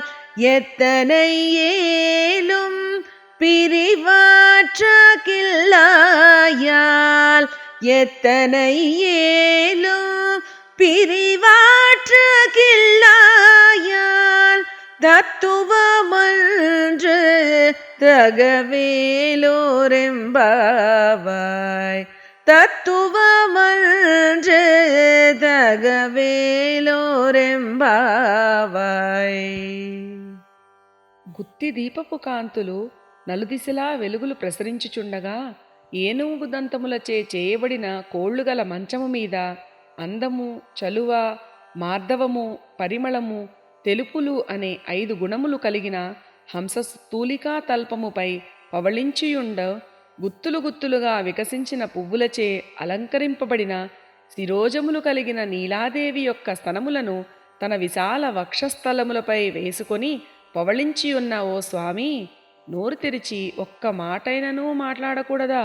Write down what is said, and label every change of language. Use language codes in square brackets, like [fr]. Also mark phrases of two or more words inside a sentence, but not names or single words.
[ta] எத்தனை ஏலும் பிரிவாற்ற கில்லாயால் எத்தனை ஏலும் பிரிவாற்ற கில்லாயால் தத்துவமன்று தகவேலோரெம்பாவாய் தத்துவமன்று தగవేలోరెంబావాయ్. [te] గుత్తి దీపపు కాంతులు నలుదిశలా వెలుగులు ప్రసరించుచుండగా ఏనుగు దంతములచే చేయబడిన కోళ్లుగల మంచము మీద అందము, చలువ, మార్దవము, పరిమళము, తెలుపులు అనే 5 గుణములు కలిగిన హంస స్థూలికా తల్పముపై పవళించియుండ గుత్తులు గుత్తులుగా వికసించిన పువ్వులచే అలంకరింపబడిన శిరోజములు కలిగిన నీలాదేవి యొక్క స్తనములను తన విశాల వక్షస్థలములపై వేసుకొని పవళించియున్న ఓ స్వామి, నోరు తెరిచి ఒక్క మాటైననూ మాట్లాడకూడదా?